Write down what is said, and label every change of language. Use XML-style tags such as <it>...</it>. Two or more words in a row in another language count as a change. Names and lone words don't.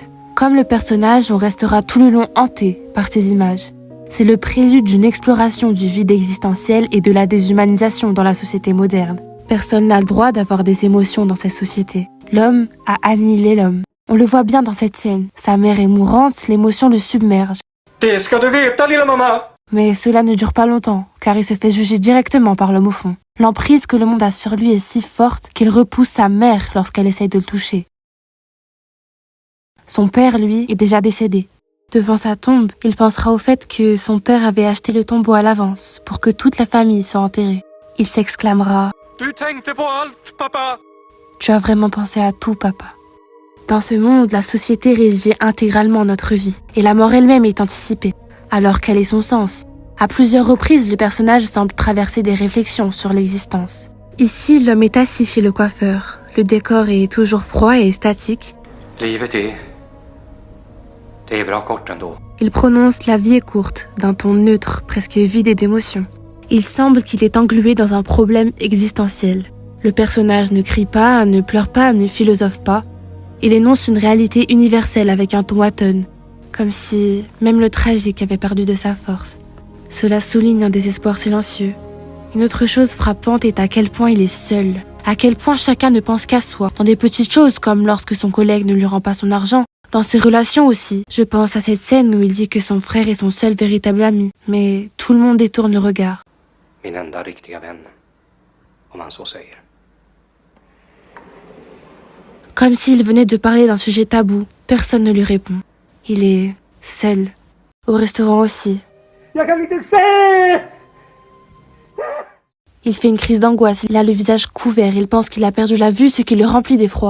<fr>Comme le personnage, on restera tout le long hanté par ces images. C'est le prélude d'une exploration du vide existentiel et de la déshumanisation dans la société moderne. Personne n'a le droit d'avoir des émotions dans cette société. L'homme a annihilé l'homme. On le voit bien dans cette scène. Sa mère est mourante, l'émotion le submerge.</fr> <sv>Det ska du veta, lilla mamma!</sv> <fr>Mais cela ne dure pas longtemps, car il se fait juger directement par l'homme au fond. L'emprise que le monde a sur lui est si forte qu'il repousse sa mère lorsqu'elle essaye de le toucher. Son père, lui, est déjà décédé. Devant sa tombe, il pensera au fait que son père avait acheté le tombeau à l'avance pour que toute la famille soit enterrée. Il s'exclamera «</fr> <sv>Du tänkte på allt, pappa!</sv> <fr>Tu as vraiment pensé à tout, papa. » Dans ce monde, la société régit intégralement notre vie, et la mort elle-même est anticipée. Alors quel est son sens? À plusieurs reprises, le personnage semble traverser des réflexions sur l'existence. Ici, l'homme est assis chez le coiffeur. Le décor est toujours froid et statique.</fr> <sv>Livet det är bra kort ändå.</sv> <fr>Il prononce la vie est courte, d'un ton neutre, presque vide d'émotion. Il semble qu'il est englué dans un problème existentiel. Le personnage ne crie pas, ne pleure pas, ne philosophe pas. Il énonce une réalité universelle avec un ton atone, comme si même le tragique avait perdu de sa force. Cela souligne un désespoir silencieux. Une autre chose frappante est à quel point il est seul, à quel point chacun ne pense qu'à soi, dans des petites choses comme lorsque son collègue ne lui rend pas son argent. Dans ses relations aussi, je pense à cette scène où il dit que son frère est son seul véritable ami, mais tout le monde détourne le regard.</fr> <sv>Min enda riktiga vän, om man så säger.</sv> <fr>Comme s'il venait de parler d'un sujet tabou, personne ne lui répond. Il est seul. Au restaurant aussi. Il fait une crise d'angoisse, il a le visage couvert, il pense qu'il a perdu la vue, ce qui le remplit d'effroi.</fr>